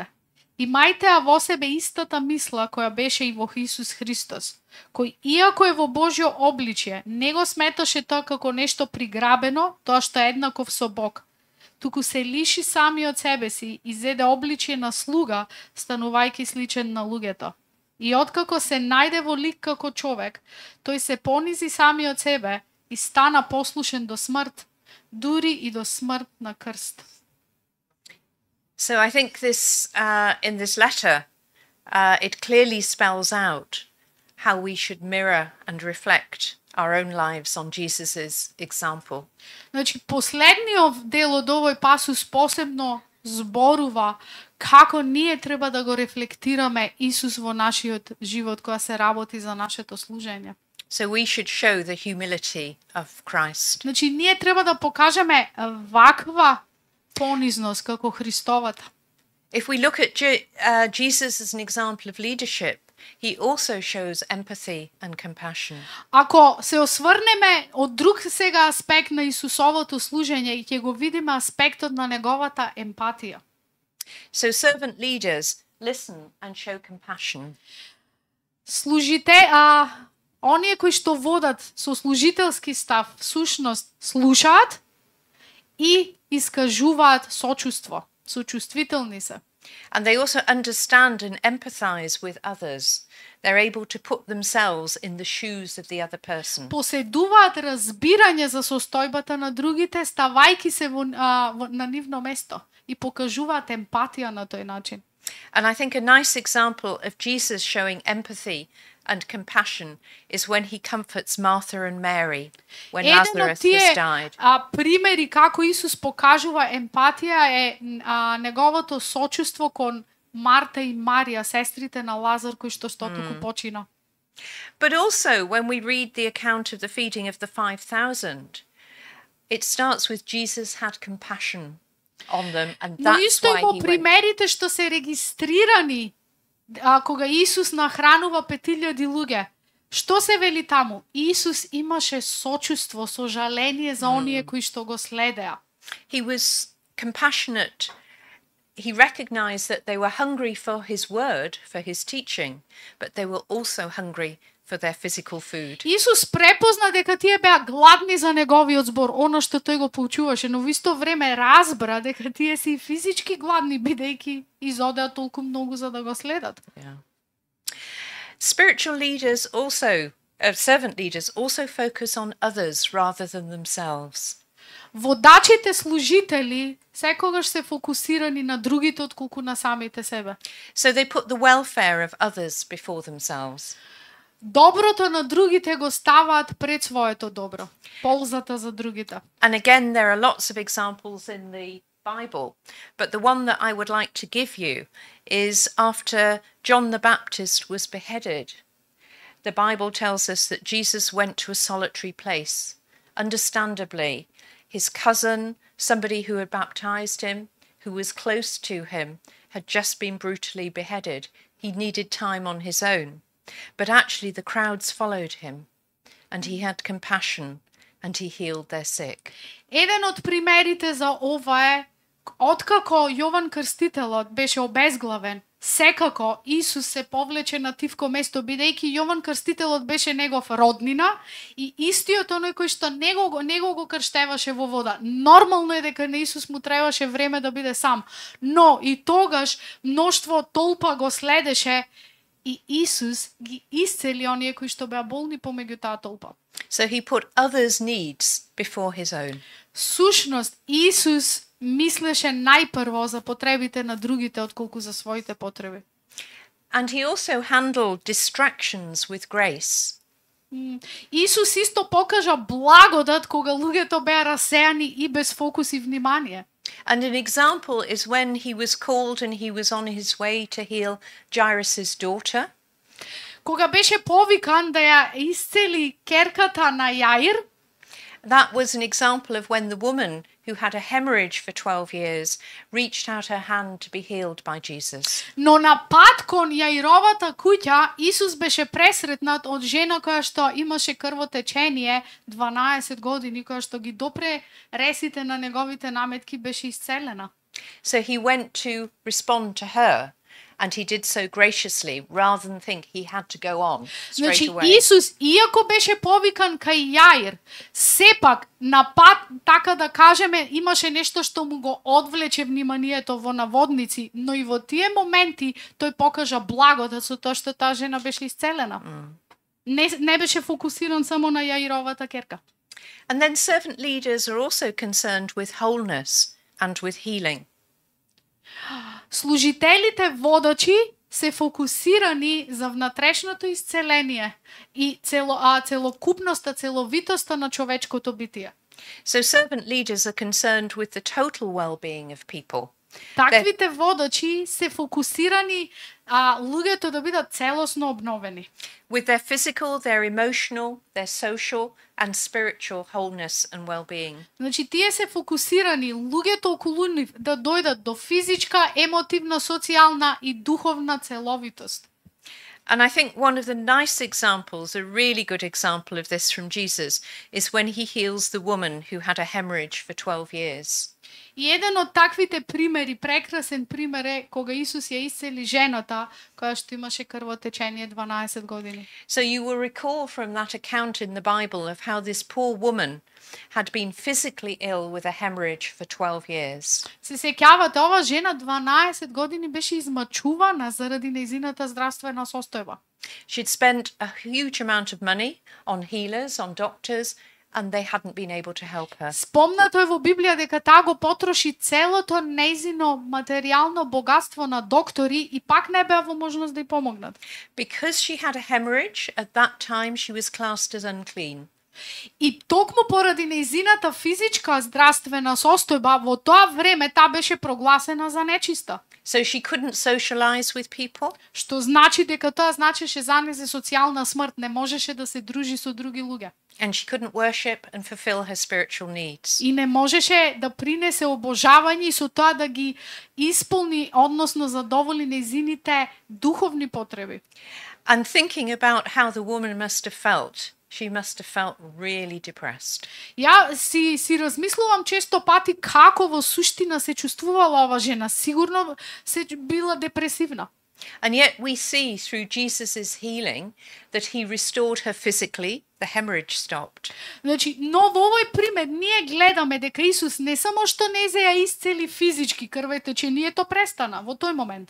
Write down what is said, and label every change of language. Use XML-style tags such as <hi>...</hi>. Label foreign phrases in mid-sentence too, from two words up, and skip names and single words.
<mk>Имајте во себе истата мисла која беше и во Исус Христос, кој иако е во Божјо обличје, не го сметаше тоа како нешто приграбено, тоа што е еднаков со Бог, туку се лиши сами од себе си и зеде обличје на слуга, станувајќи сличен на луѓето. И откако се најде во лик како човек, тој се понизи сами од себе и стана послушен до смрт, дури и до смрт на крст.</mk> <en>So I think this, in this letter, it clearly spells out how we should mirror and reflect our own lives on Jesus's example.</en> <mk>Значи, последниот дел од овој пасус посебно зборува како ние треба да го рефлектираме Исус во нашиот живот кога се работи за нашето служење.</mk> <en>So we should show the humility of Christ.</en> <mk>Значи, ние треба да покажеме ваква понизност како Христовата.</mk> <en>If we look at Jesus as an example of leadership, he also shows empathy and compassion.</en> <mk>Ако се осврнеме од друг сега аспект на Исусовото служење и ќе го видиме аспектот на неговата емпатија.</mk> <en>So servant leaders listen and show compassion.</en> <mk>Оние кои што водат со служителски став, всушност слушаат и искажуваат сочувство, сочувствителни се.</mk> <en>And they also understand and empathize with others. They're able to put themselves in the shoes of the other person.</en> <mk>Поседуваат разбирање за состојбата на другите, ставајки се на нивно место и покажуваат емпатија на тој начин.</mk> <en>And I think a nice example of Jesus showing empathy and compassion is when he comforts Martha and Mary when Lazarus has died.</en> <mk>Примери како Исус покажува емпатија е неговото сочувство кон Марта и Марија, сестрите на Лазар кои што туку почина.</mk> <en>But also when we read the account of the feeding of the 5,000, it starts with Jesus had compassion on them, and</en> <mk>Но</mk> <en>that's</en> <mk>исто</mk> <en>why</en> <mk>и во</mk> <en>he went.</en> <mk>примерите што се регистрирани кога Исус нахранува 5,000 луѓе, што се вели таму? Исус имаше сочувство, сожаление за оние кои што го следеа.</mk> <en>He was compassionate. He recognized that they were hungry for his word, for his teaching, but they were also hungry for their physical food.</en> <mk>Исус препозна дека тие беа гладни за неговиот збор, она што тој го поучуваше, но во исто време разбра дека тие се и физички гладни, бидејќи изодеа толку многу за да го следат.</mk> <en>Yeah. Spiritual leaders also, servant leaders also focus on others rather than themselves.</en> <mk>Водачите служители секогаш се фокусирани на другите отколку на самите себе.</mk> <en>So they put the welfare of others before themselves.</en> <mk>Доброто на другите го ставаат пред своето добро. Ползата за другите.</mk> <en>And again, there are lots of examples in the Bible, but the one that I would like to give you is after John the Baptist was beheaded. The Bible tells us that Jesus went to a solitary place. Understandably, his cousin, somebody who had baptized him, who was close to him, had just been brutally beheaded. He needed time on his own. But actually the crowds followed him, and he had compassion, and he healed their sick.</en> <mk>Еден од примерите за ова е, откако Јован Крстителот беше обезглавен, секако Исус се повлече на тивко место, бидејќи Јован Крстителот беше негов роднина и истиот оној кој што него го крштеваше во вода. Нормално е дека на Исус му требаше време да биде сам, но и тогаш мноштво толпа го следеше и Исус ги исцели оние кои што беа болни помеѓу таа толпа.</mk> <en>So he put others' needs before his own.</en> <mk>Сушност, Исус мислеше најпрво за потребите на другите отколку за своите потреби.</mk> <en>And he also handled distractions with grace.</en> <mk>Исус исто покажа благодат кога луѓето беа расеани и без фокус и внимание.</mk> <en>And an example is when he was called and he was on his way to heal Jairus' daughter.</en> <mk>Кога беше повикан да ја исцели керката на Јаир,</mk> <en>that was an example of when the woman who had a hemorrhage for 12 years reached out her hand to be healed by Jesus.</en> <mk>Но на пат кон Јаировата куќа, Исус беше пресретнат од жена која што имаше крвотечение 12 години, која што ги допре ресите на неговите наметки, беше исцелена.</mk> <en>So he went to respond to her, and he did so graciously rather than think he had to go on straight</en> <mk>Значи,</mk> <en>away.</en> <mk>Исус, иако беше повикан кај Јаир, сепак на пат, така да кажеме, имаше нешто што му го одвлече вниманието во наводници, но и во тие моменти тој покажа благодат со тоа што таа жена беше исцелена. Не беше фокусиран само на Јаировата керка.</mk> <en>And then servant leaders are also concerned with wholeness and with healing.</en> <mk>Служителите водачи се фокусирани за внатрешното исцеление и целокупноста, целовитоста на човечкото битие.</mk> <en>So servant leaders are concerned with the total well-being of people.</en> <mk>Таквите водачи се фокусирани луѓето да бидат целосно обновени.</mk> <en>With their physical, their emotional, their social and spiritual wholeness and well-being.</en> <mk>Значи тие се фокусирани луѓето околу нив да дојдат до физичка, емотивна, социјална и духовна целовитост.</mk> <en>And I think one of the nice examples, a really good example of this from Jesus, is when he heals the woman who had a hemorrhage for 12 years.</en> <mk>И еден од таквите примери, прекрасен пример е кога Исус ја исцели жената која што имаше крвотечение 12 години.</mk> <en>So you will recall from that account in the Bible of how this poor woman had been physically ill with a hemorrhage for 12 years.</en> <mk>Се сеќавате, ова жена 12 години беше измачувана заради нејзината здравствена состојба.</mk> <en>She'd spent a huge amount of money on healers, on doctors, and they hadn't been able to help her.</en> <mk>Спомнато е во Библија дека таа го потроши целото нејзино материјално богатство на доктори и пак не беа во можност да ја помогнат.</mk> <en>Because she had a hemorrhage, at that time she was classed as unclean.</en> <mk>И токму поради нејзината физичка здравствена состојба, во тоа време таа беше прогласена за нечиста.</mk> <en>So she couldn't socialize with people.</en> <mk>Што значи дека тоа значеше за нејзе социјална смрт, не можеше да се дружи со други луѓе.</mk> <en>And she couldn't worship and fulfill her spiritual needs.</en> <mk>И не можеше да принесе обожавање и со тоа да ги исполни, односно задоволи нејзините духовни потреби.</mk> <en>And thinking about how the woman must have felt, she must have felt really depressed.</en> <mk>Ја си размислувам често пати како во суштина се чувствувала ова жена. Сигурно се била депресивна.</mk> <en>And yet we see through Jesus' healing that he restored her physically, the hemorrhage stopped.</en> <mk>Значи, но во овој пример ние гледаме дека Исус не само што не ја исцели физички крветечението престана во тој момент.</mk>